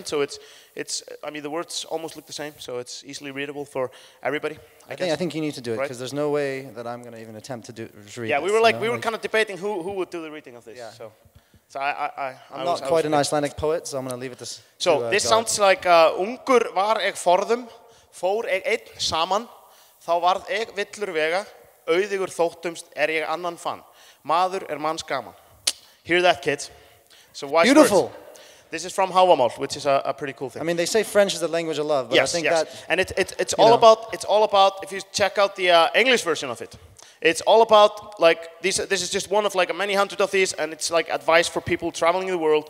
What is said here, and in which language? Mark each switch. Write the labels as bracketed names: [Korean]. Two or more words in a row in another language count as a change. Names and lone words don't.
[English] So I mean, the words almost look the same, so it's easily readable for everybody. I think you need to do it because there's no way that I'm going to even attempt to read. Yeah, this, we were kind of debating who would do the reading of this. Yeah. So I'm not quite an Icelandic poet, so I'm going to leave it to. So this sounds like [Icelandic] ungur var eg forðum. Fór eg einn saman, þá varð eg villur vega, auðugur þóttumst ég annan fann. Maður manns gaman. [English] Hear that, kids? So wise Beautiful. Words. This is from Havamál, which is a pretty cool thing. I mean, they say French is the language of love, but yes, I think yes. that. And it's all about. If you check out the English version of it, It's all about like this is just one of like many hundred of these, and it's like advice for people traveling the world.